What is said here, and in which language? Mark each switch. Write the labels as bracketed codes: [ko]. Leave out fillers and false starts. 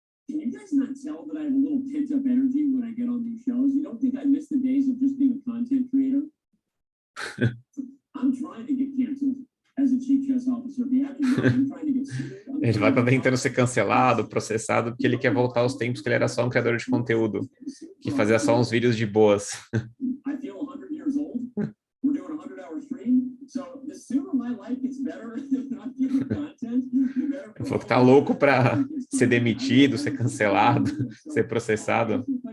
[en] Can you guys not tell that I have a little pent up energy when I get on these shows? You don't think I miss the days of just being a content creator? I'm trying to get canceled as a chief chess officer. I'm trying to get sued. [pt] Ele vai tentando ser cancelado, processado, porque ele quer voltar aos tempos que ele era só um criador de conteúdo, que fazia só uns vídeos de boas. [en] I feel 100 years old. We're doing a 100-hour stream. So the sooner my life gets better, I'm giving content, the better. [pt] Ele falou que tá louco para ser demitido, ser cancelado, ser processado.